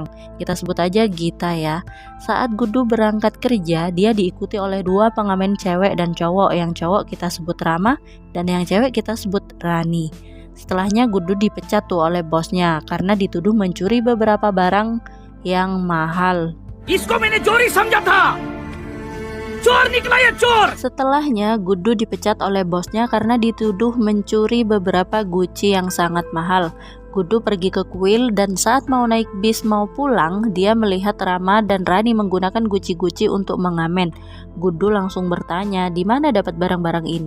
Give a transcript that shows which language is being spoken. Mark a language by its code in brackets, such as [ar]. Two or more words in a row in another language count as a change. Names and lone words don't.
[id] Kita sebut aja Gita ya. Saat Guddu berangkat kerja, dia diikuti oleh dua pengamen cewek dan cowok. Yang cowok kita sebut Rama dan yang cewek kita sebut Rani. Setelahnya Guddu dipecat tuh oleh bosnya karena dituduh mencuri beberapa barang yang mahal. [hi] इसको मैंने चोरी समझा था. [id] Setelahnya, Gudu dipecat oleh bosnya karena dituduh mencuri beberapa guci yang sangat mahal. Gudu pergi ke kuil dan saat mau naik bis mau pulang, dia melihat Rama dan Rani menggunakan guci-guci untuk mengamen. Gudu langsung bertanya di mana dapat barang-barang ini.